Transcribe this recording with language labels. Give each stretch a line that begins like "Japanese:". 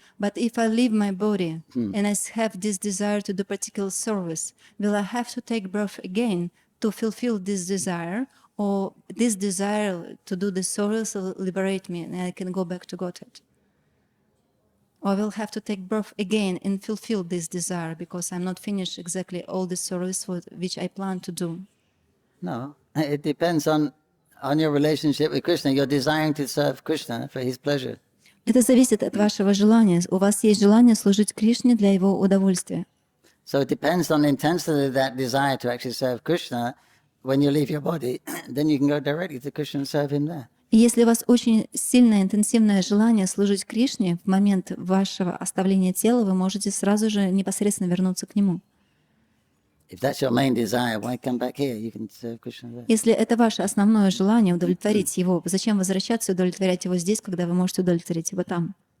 English: But if I leave my body and I have this desire to do particular service, will I have to take birth again to fulfill this desire, or this desire to do the service will liberate me and I can go back to Godhead? Or I will have to take birth again and fulfill this desire because I'm not finished exactly all the service which I plan to do? No, it depends on your relationship with Krishna. You're desiring to serve Krishna for his pleasure.
Russian: Это зависит от вашего желания. У вас есть желание служить Кришне для его удовольствия.
English: So it depends on the intensity of that desire to actually serve Krishna. When you leave your body, then you can go directly to Krishna and serve him there.
Russian: И если у вас очень сильное, интенсивное желание служить Кришне, в момент вашего оставления тела вы можете сразу же непосредственно вернуться к нему.
English: If that's your main desire, why come back here? You can serve Krishna there.
Russian: Если это ваше основное желание удовлетворить его, зачем возвращаться и удовлетворять его здесь, когда вы можете удовлетворить его там?